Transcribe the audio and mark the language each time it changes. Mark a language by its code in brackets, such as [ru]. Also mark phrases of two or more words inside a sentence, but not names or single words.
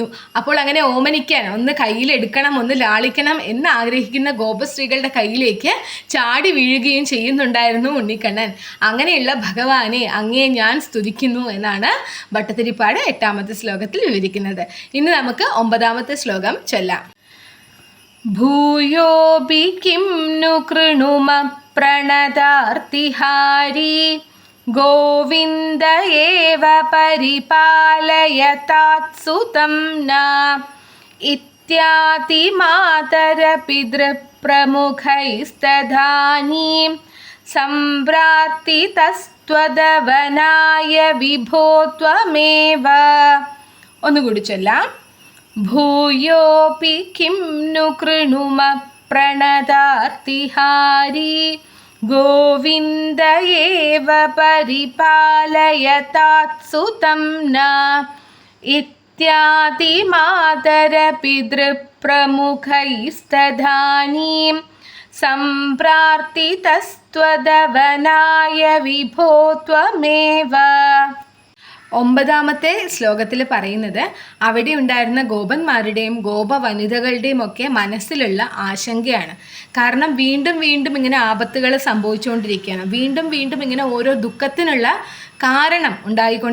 [ml] അപ്പോൾ അങ്ങനെ ഓമനിക്കാൻ, ഒന്ന് കയ്യിലെടുക്കണം, ഒന്ന് ലാളിക്കണം എന്ന് ആഗ്രഹിക്കുന്ന ഗോപസ്ത്രീകളുടെ കയ്യിലേക്ക് ചാടി വീഴുകയും ചെയ്യുന്നുണ്ടായിരുന്നു ഉണ്ണിക്കണ്ണൻ. അങ്ങനെയുള്ള ഭഗവാനെ അങ്ങേ ഞാൻ സ്തുതിക്കുന്നു എന്നാണ് ഭട്ടതിരിപ്പാട് 8ാമത്തെ ശ്ലോകത്തിൽ വിവരിക്കുന്നത്. ഇനി നമുക്ക് 9ാമത്തെ ശ്ലോകം ചൊല്ലാം. [sa] ഭൂയോപി കിം नु कृणुम प्रणतार्तिहारी गोविन्द एव परिपालयतात्सुतं न इत्यातिमातरपितृप्रमुखैस्तदानीं सम्प्रार्थितस्त्वदवनाय विभो त्वमेव. [ml] ഒന്നുകൂടി ചൊല്ലാം. [sa] ഭൂയോപി കിം नु कृणुम प्रणतार्तिहारी गोविन्द एव परिपालयतात्सुतं न इत्यातिमातरपितृप्रमुखैस्तदानीं सम्प्रार्थितस्त्वदवनाय विभो त्वमेव. [ml] 9ാമത്തെ ശ്ലോകത്തിൽ പറയുന്നത് അവിടെ ഉണ്ടായിരുന്ന ഗോപന്മാരുടെയും ഗോപവനിതകളുടെയും ഒക്കെ മനസ്സിലുള്ള ആശങ്കയാണ്. കാരണം വീണ്ടും വീണ്ടും ഇങ്ങനെ ആപത്തുകൾ സംഭവിച്ചുകൊണ്ടിരിക്കുകയാണ്. വീണ്ടും വീണ്ടും ഇങ്ങനെ ഓരോ ദുഃഖത്തിനുള്ള കാരണം ഉണ്ടായിക്കൊണ്ടിരിക്കുകയാണ്.